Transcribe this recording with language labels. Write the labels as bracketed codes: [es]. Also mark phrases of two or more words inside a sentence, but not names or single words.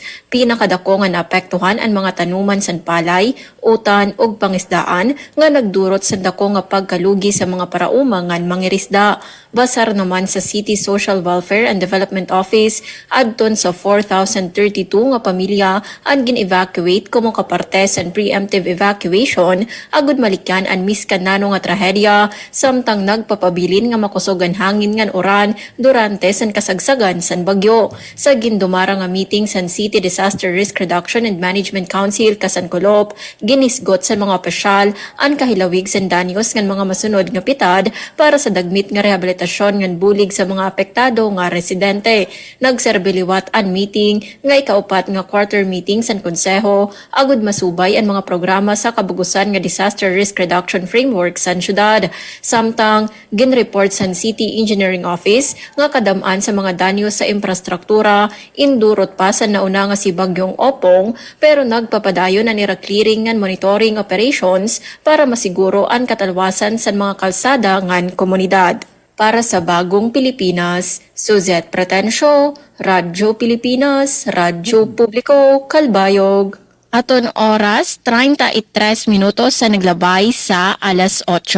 [war] Pinakadako nga naapektuhan ang mga tanuman san palay, utan ug pangisdaan nga nagdurot sa dako nga pagkalugi sa mga parauma ngan mangirisda. Basar naman sa City Social Welfare and Development Office adton sa 4,032 nga pamilya ang gin-evacuate kumo kaparte sa preemptive evacuation agud malikyan ang miskanano nga trahedya samtang nagpapabilin nga makusogan hangin ngan oran durante san kasagsagan san bagyo. Sa gindumara nga meeting san City Disaster Risk Reduction and Management Council kasan Kulop, ginisgot sa mga opisyal ang kahilawig san danyos ngan mga masunod nga pitad para sa dagmit nga rehabilitasyon ngan bulig sa mga apektado nga residente. Nagserbiliwat ang meeting nga ikaupat nga quarter meeting san konseho agud masubay ang mga programa sa kabugusan nga [en] disaster risk reduction framework [war] san syudad. Samtang ginreport san City Engineering Office nga kadamaan sa mga danyo sa infrastruktura indurot pa sa nauna nga si bagyong Opong pero nagpapadayon na nira clearing ngan [en] monitoring operations [war] para masiguro ang katalwasan sa mga kalsada ngan komunidad. [tl] Para sa Bagong Pilipinas, Suzette Pretencio, Radyo Pilipinas, Radyo Publiko, Kalbayog. [war] Aton oras, 33 minutos sa naglabay sa alas 8.